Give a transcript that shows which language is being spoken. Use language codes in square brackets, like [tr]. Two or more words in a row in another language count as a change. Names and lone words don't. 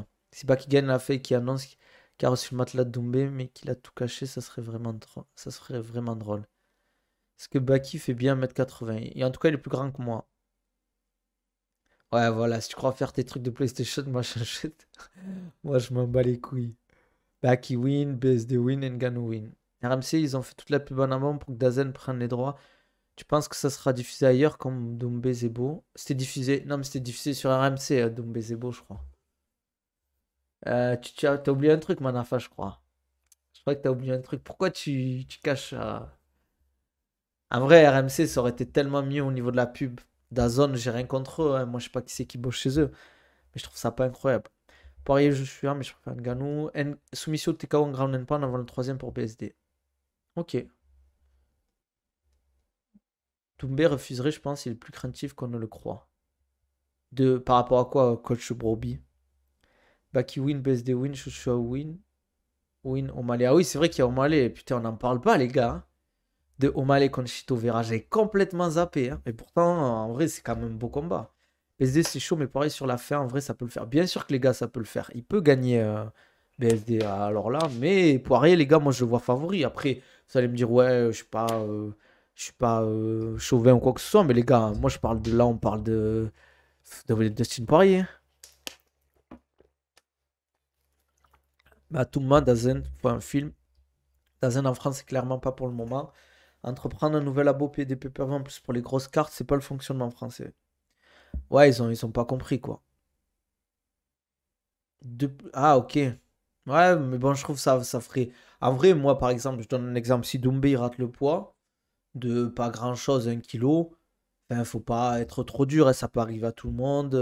[fr] Si pas qu'il gagne la fake qui annonce qu'il a reçu le matelas de Doumbé, mais qu'il a tout caché, ça serait vraiment drôle. Ça serait vraiment drôle. Est-ce que Baki fait bien 1m80? Et en tout cas, il est plus grand que moi. Ouais, voilà, si tu crois faire tes trucs de PlayStation, moi j'achète. Moi je m'en bats les couilles. Baki win, BSD win, Ngannou win. RMC, ils ont fait toute la pub en avant pour que Dazen prenne les droits. Tu penses que ça sera diffusé ailleurs comme Doumbé Zebo? C'était diffusé. Non, mais c'était diffusé sur RMC, Doumbé Zebo, je crois. T'as oublié un truc, Manafa, je crois. Je crois que t'as oublié un truc. Pourquoi tu caches. En vrai, RMC, ça aurait été tellement mieux au niveau de la pub. DAZN, j'ai rien contre eux, hein. Moi, je sais pas qui c'est qui bosse chez eux. Mais je trouve ça pas incroyable. Poirier, je suis un, mais je préfère Ngannou. Soumission TKO en [en] ground and pound [fr] avant le troisième pour BSD. Ok. Doumbé refuserait, je pense, il est plus craintif qu'on ne le croit. Par rapport à quoi, coach Broby? Baki win, BSD win, Joshua win, win, O'Malley. Ah oui, c'est vrai qu'il y a O'Malley. Putain, on n'en parle pas, les gars, hein. De O'Malley contre Chito Vera, j'ai complètement zappé, hein. Et pourtant, en vrai, c'est quand même un beau combat. BSD, c'est chaud, mais pareil, sur la fin, en vrai, ça peut le faire. Bien sûr que les gars, ça peut le faire. Il peut gagner BSD, alors là. Mais Poirier, les gars, moi, je le vois favori. Après, vous allez me dire, ouais, je suis pas chauvin ou quoi que ce soit. Mais les gars, moi, je parle de là, on parle de Dustin Poirier. Bah, tout le monde, Dazen, faut un film. Dazen en France, c'est clairement pas pour le moment. Entreprendre un nouvel abo payer des pay-per-view en plus pour les grosses cartes, c'est pas le fonctionnement français. Ouais, ils ont pas compris, quoi. Ah, ok. Ouais, mais bon, je trouve ça ferait. En vrai, moi, par exemple, je donne un exemple. Si Doumbé il rate le poids de pas grand-chose, 1 kilo, ben, faut pas être trop dur, hein, ça peut arriver à tout le monde.